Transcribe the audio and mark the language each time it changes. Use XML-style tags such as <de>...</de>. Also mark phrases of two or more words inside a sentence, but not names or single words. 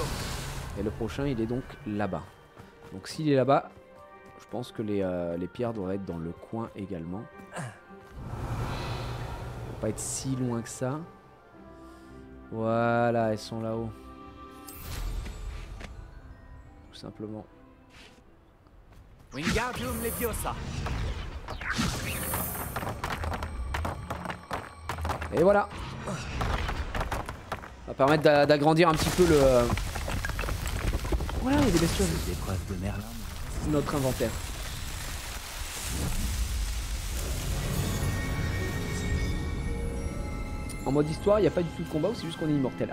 <fr>Et le prochain, il est donc là-bas. Donc s'il est là-bas, je pense que les pierres doivent être dans le coin également. Ça va pas être si loin que ça. Voilà, elles sont là-haut. Tout simplement. Wingardium Leviosa. Et voilà. Ça va permettre d'agrandir un petit peu le... Voilà, il y a des bestioles. Des épreuves de Merlin. Notre inventaire. En mode histoire, il n'y a pas du tout de combat ou c'est juste qu'on est immortel?</fr>